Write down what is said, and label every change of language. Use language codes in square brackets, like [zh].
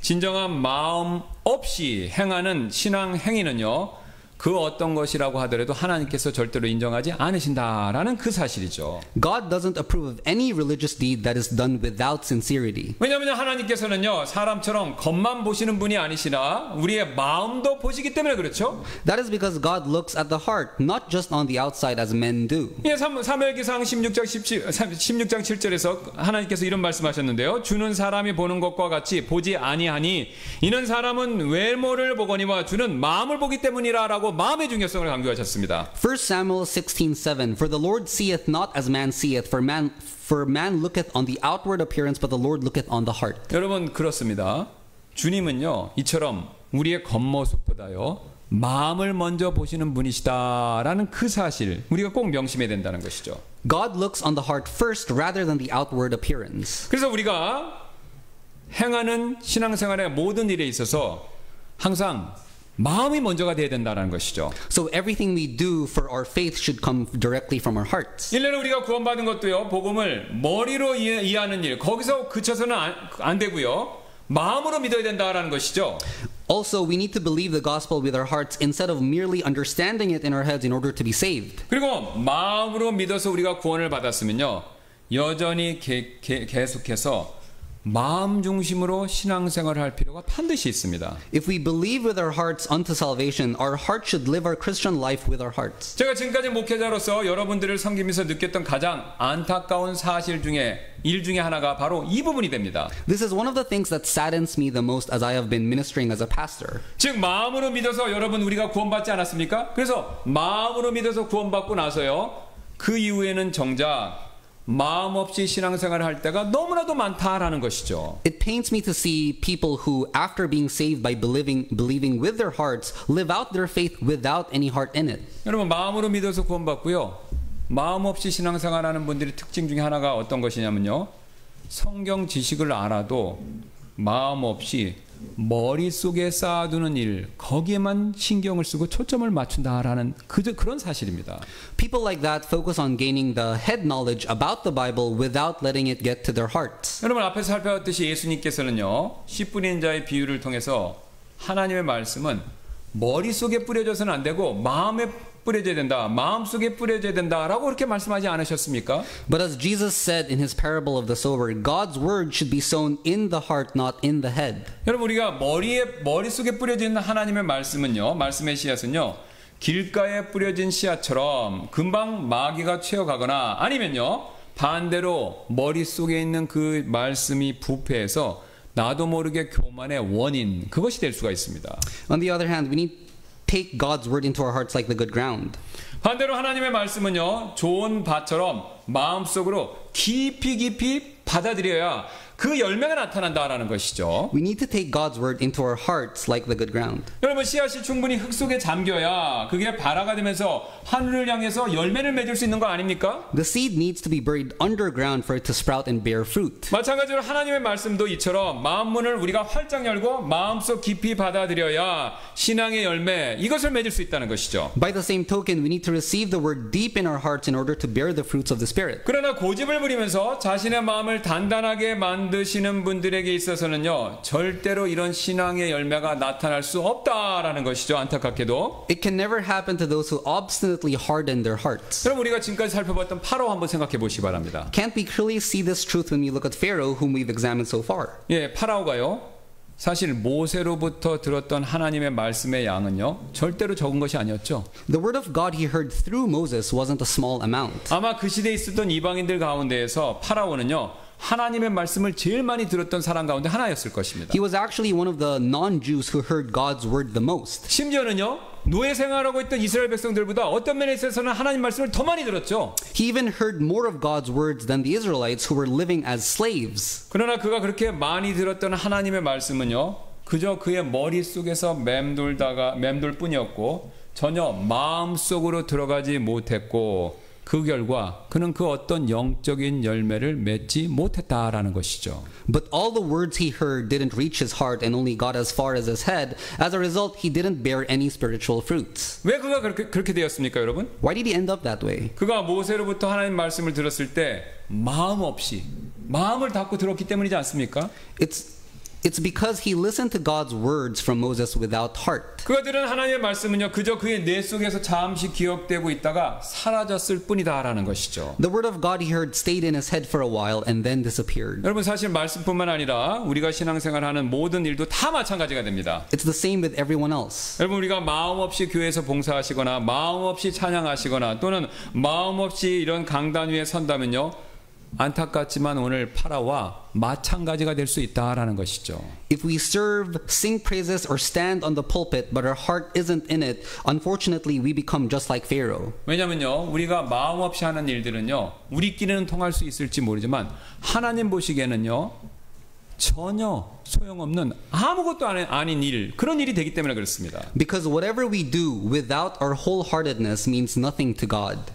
[ko] 진정한 마음 없이 행하는 신앙 행위는요, 그 어떤 것이라고 하더라도 하나님께서 절대로 인정하지 않으신다라는 그 사실이죠. [en] God doesn't approve of any religious deed that is done without sincerity. [ko] 왜냐하면 하나님께서는요, 사람처럼 겉만 보시는 분이 아니시나 우리의 마음도 보시기 때문에 그렇죠. [en] That is because God looks at the heart, not just on the outside as men do. [ko] 예, 사무엘기상 16장 7절에서 하나님께서 이런 말씀하셨는데요. 주는 사람이 보는 것과 같이 보지 아니하니 이는 사람은 외모를 보거니와 주는 마음을 보기 때문이라라고 마음의 중요성을 강조하셨습니다. [en] 1 Samuel 16:7 For the Lord seeth not as man seeth, for man looketh on the outward appearance, but the Lord looketh on the heart. [ko] 여러분 그렇습니다. 주님은요, 이처럼 우리의 겉모습보다요, 마음을 먼저 보시는 분이시다라는 그 사실 우리가 꼭 명심해야 된다는 것이죠. [en] God looks on the heart first rather than the outward appearance. [ko] 그래서 우리가 행하는 신앙생활의 모든 일에 있어서 항상 마음이 먼저가 돼야 된다는 것이죠. [en] So everything we do for our faith should come directly from our hearts. [ko] 일례로 우리가 구원받은 것도요, 복음을 머리로 이해하는 일, 거기서 그쳐서는 안 되고요, 마음으로 믿어야 된다라는 것이죠. [en] Also, we need to believe the gospel with our hearts instead of merely understanding it in our heads in order to be saved. [ko] 그리고 마음으로 믿어서 우리가 구원을 받았으면요, 여전히 계속해서 마음 중심으로 신앙생활을 할 필요가 반드시 있습니다. [en] If we believe with our hearts unto salvation, our heart should live our Christian life with our hearts. [ko] 제가 지금까지 목회자로서 여러분들을 섬기면서 느꼈던 가장 안타까운 사실 중에 일 중에 하나가 바로 이 부분이 됩니다. [en] This is one of the things that saddens me the most as I have been ministering as a pastor. [ko] 즉 마음으로 믿어서 여러분 우리가 구원받지 않았습니까? 그래서 마음으로 믿어서 구원받고 나서요, 그 이후에는 정작 마음 없이 신앙생활을 할 때가 너무나도 많다라는 것이죠. [en] It pains me to see people who, after being saved by believing with their hearts, live out their faith without any heart in it. [ko] 여러분 마음으로 믿어서 구원받고요, 마음 없이 신앙생활하는 분들의 특징 중에 하나가 어떤 것이냐면요, 성경 지식을 알아도 마음 없이 머릿속에 쌓아두는 일, 거기에만 신경을 쓰고 초점을 맞춘다라는 그런 사실입니다. [en] People like that focus on gaining the head knowledge about the Bible without letting it get to their hearts. [ko] 여러분 앞에서 살펴봤듯이 예수님께서는요, 씨 뿌리는 자의 비유를 통해서 하나님의 말씀은 머릿속에 뿌려져서는 안 되고 마음에 뿌려져야 된다, 마음속에 뿌려져야 된다라고 그렇게 말씀하지 않으셨습니까? [en] But as Jesus said in his parable of the sower, God's word should be sown in the heart, not in the head. [ko] 여러분 우리가 머릿속에 뿌려진 하나님의 말씀은요, 말씀의 씨앗은요, 길가에 뿌려진 씨앗처럼 금방 마귀가 채워가거나 아니면요, 반대로 머릿속에 있는 그 말씀이 부패해서 나도 모르게 교만의 원인, 그것이 될 수가 있습니다. [en] On the other hand, we need take God's word into our hearts like the good ground. [ko] 반대로 하나님의 말씀은요, 좋은 밭처럼 마음속으로 깊이 받아들여야 그 열매가 나타난다라는 것이죠. [en] We need to take God's word into our hearts like the good ground. [ko] 여러분 씨앗이 충분히 흙 속에 잠겨야 그게 발화가 되면서 하늘을 향해서 열매를 맺을 수 있는 거 아닙니까? [en] The seed needs to be buried underground for it to sprout and bear fruit. [ko] 마찬가지로 하나님의 말씀도 이처럼 마음문을 우리가 활짝 열고 마음속 깊이 받아들여야 신앙의 열매, 이것을 맺을 수 있다는 것이죠. [en] By the same token, we need to receive the word deep in our hearts in order to bear the fruits of the Spirit. [ko] 그러나 고집을 부리면서 자신의 마음을 단단하게 만드시는 분들에게 있어서는요, 절대로 이런 신앙의 열매가 나타날 수 없다라는 것이죠. 안타깝게도. [en] It can never happen to those who obstinately harden their hearts. [ko] 그럼 우리가 지금까지 살펴봤던 파라오 한번 생각해 보시기 바랍니다. [en] Can't we clearly see this truth when we look at Pharaoh, whom we've examined so far? [ko] 예, 파라오가요, 사실 모세로부터 들었던 하나님의 말씀의 양은요, 절대로 적은 것이 아니었죠. [en] The word of God he heard through Moses wasn't a small amount. [ko] 아마 그 시대에 있었던 이방인들 가운데에서 파라오는요, 하나님의 말씀을 제일 많이 들었던 사람 가운데 하나였을 것입니다. [en] He was actually one of the non-Jews who heard God's word the most. [ko] 심지어는요, 노예 생활하고 있던 이스라엘 백성들보다 어떤 면에 있어서는 하나님 말씀을 더 많이 들었죠. [en] He even heard more of God's words than the Israelites who were living as slaves. [ko] 그러나 그가 그렇게 많이 들었던 하나님의 말씀은요, 그저 그의 머릿속에서 맴돌 뿐이었고 전혀 마음속으로 들어가지 못했고, 그 결과 그는 그 어떤 영적인 열매를 맺지 못했다라는 것이죠. [en] But all the words he heard didn't reach his heart and only got as far as his head. As a result, he didn't bear any spiritual fruits. [ko] 왜 그가 그렇게 되었습니까, 여러분? [en] Why did he end up that way? [ko] 그가 모세로부터 하나님 말씀을 들었을 때 마음 없이, 마음을 닫고 들었기 때문이지 않습니까? [en] It's because he listened to God's words from Moses without heart. [ko] 그가 들은 하나님의 말씀은요, 그저 그의 뇌 속에서 잠시 기억되고 있다가 사라졌을 뿐이다라는 것이죠. [en] The word of God he heard stayed in his head for a while and then disappeared. [ko] 여러분, 사실 말씀뿐만 아니라 우리가 신앙생활하는 모든 일도 다 마찬가지가 됩니다. [en] It's the same with everyone else. [ko] 여러분, 우리가 마음 없이 교회에서 봉사하시거나 마음 없이 찬양하시거나 또는 마음 없이 이런 강단 위에 선다면요, 안타깝지만 오늘 파라오와 마찬가지가 될 수 있다라는 것이죠. [en] If we serve, sing praises, or stand on the pulpit, but our heart isn't in it, unfortunately, we become just like Pharaoh. [ko] 왜냐면요, 우리가 마음 없이 하는 일들은요, 우리끼리는 통할 수 있을지 모르지만 하나님 보시기에는요, 전혀 소용없는 아무것도 아닌 일, 그런 일이 되기 때문에 그렇습니다. [en] Because whatever we do without our wholeheartedness means nothing to God.